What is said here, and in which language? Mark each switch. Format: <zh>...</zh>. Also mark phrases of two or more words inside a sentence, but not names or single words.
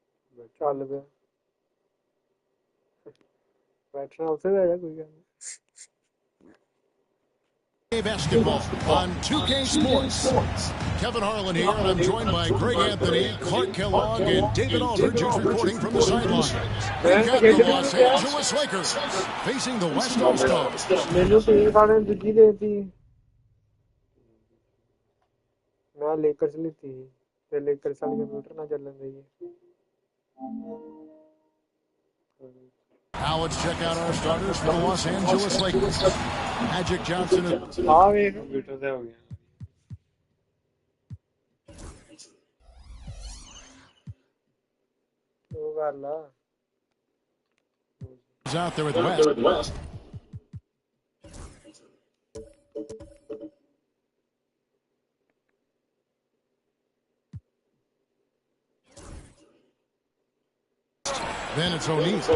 <pa>ਚੱਲ ਪਿਆ ਬੈਠਣਾ ਉੱਥੇ ਬਹਿ ਜਾ ਕੋਈ ਗੱਲ ਨੀ</pa> <en>Basketball on 2K Sports. Kevin Harlan here, and I'm joined by Greg Anthony, Clark Kellogg, and David Aldridge, who's reporting from the sideline. We've got the Los Angeles Lakers facing the West All-Stars.</en> <pa>ਮੈਨੂੰ ਟੀਮ ਵਾਲੇ ਨੇ ਦੂਜੀ ਦੇਤੀ ਮੈਂ ਲੇਕਰਸ ਲਿੱਤੀ ਸੀ ਤੇ ਲੇਕਰਸ ਵਾਲੀ ਕੰਪਿਊਟਰ ਨਾਲ ਚੱਲਣ ਦੀ</pa> <en>Now let's check out our starters for the Los Angeles Lakers. Magic Johnson.</en> <pa>ਆ ਵੇਖ ਕੰਪਿਊਟਰ ਤੇ ਹੋ ਗਿਆ ਉਹ ਕਰ ਲਾ</pa> <en>Is out there with West. Then it's O'Neal.</en>